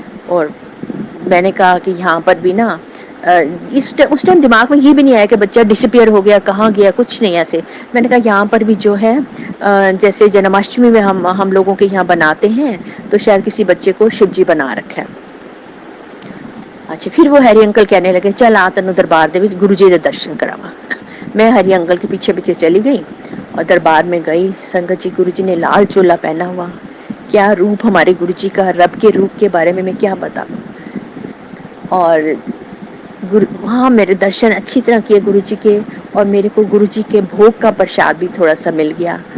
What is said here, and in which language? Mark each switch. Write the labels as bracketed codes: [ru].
[ur] اور میں نے کہا کہ یہاں پر بھی نا اس ٹائم دماغ میں یہ بھی نہیں آیا کہ بچہ ڈس اپیئر ہو گیا، کہاں گیا، کچھ نہیں ایسے. میں نے کہا یہاں پر بھی جو ہے جیسے جنماشٹمی میں ہم لوگوں کے یہاں بناتے ہیں تو شاید کسی بچے کو شیو جی بنا رکھا ہے. [pa] اچھا، [ur] پھر وہ ہیری انکل کہنے لگے [pa] چل آ تینوں دربار دے وچ گرو جی دے درشن کراواں. [ur] میں ہری انکل کے پیچھے پیچھے چلی گئی اور دربار میں گئی. سنگت جی، گرو جی نے لال چولا پہنا ہوا، کیا روپ ہمارے گرو جی کا، رب کے روپ کے بارے میں کیا بتاؤں. اور وہاں میرے درشن اچھی طرح کیے گرو جی کے، اور میرے کو گرو جی کے بھوگ کا پرساد بھی تھوڑا سا مل گیا.